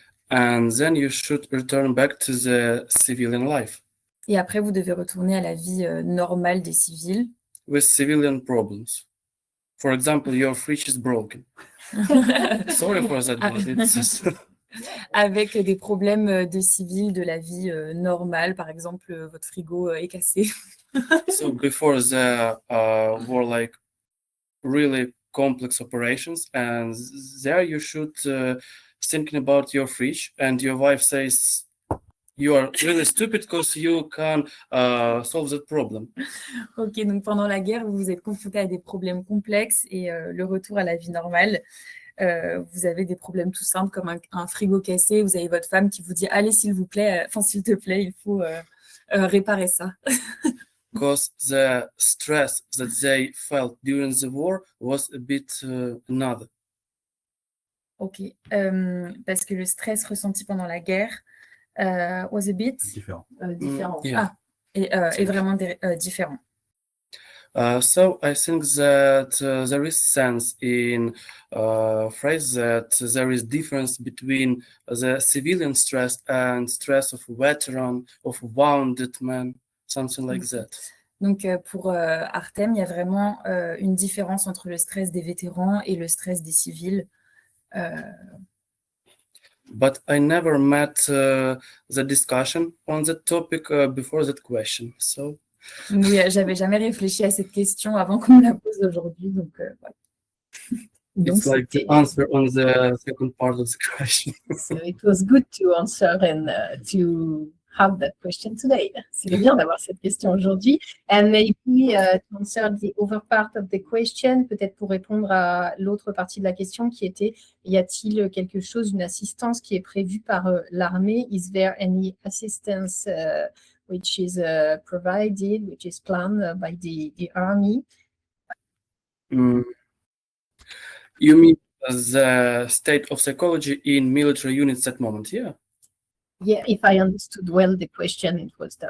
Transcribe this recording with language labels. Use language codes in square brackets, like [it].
[en] and then you should return back to the civilian life [fr] Et après, vous devez retourner à la vie normale des civils. [en] with civilian problems. For example, your fridge is broken. Sorry for that, but it's just [fr] Avec des problèmes de civils, de la vie normale. Par exemple, votre frigo est cassé. [en] so before there were like really complex operations, and there you should thinking about your fridge, and your wife says you are really stupid because you can solve that problem. [fr] Ok, donc pendant la guerre, vous vous êtes confronté à des problèmes complexes et le retour à la vie normale, vous avez des problèmes tout simples comme un frigo cassé. Vous avez votre femme qui vous dit « Allez, s'il vous plaît, s'il te plaît, il faut réparer ça. » [en] Because the stress that they felt during the war was a bit another. [fr] Ok, parce que le stress ressenti pendant la guerre [en] was a bit [fr] Différent. Différent. [en] Yeah. [fr] est vraiment différent. [en] So I think that there is sense in phrase that there is difference between the civilian stress and stress of veteran, of wounded man, something like that. [fr] Donc pour Artem, il y a vraiment une différence entre le stress des vétérans et le stress des civils. [en] But I never met the discussion on that topic before that question. So [fr] Mais j'avais jamais réfléchi à cette question avant qu'on me la pose aujourd'hui. Donc, voilà. Donc, [en] it's like the [fr] c'était- [en] answer on the second part of the question. So it was good to answer and to have that question today. [fr] C'est bien d'avoir cette question aujourd'hui. [en] And maybe to answer the other part of the question, [fr] peut-être pour répondre à l'autre partie de la question qui était, y a-t-il quelque chose, une assistance qui est prévue par l'armée? [en] Is there any assistance which is provided, which is planned by the army? Mm. You mean the state of psychology in military units at moment? Yeah. Yeah, if I understood well the question, it was that.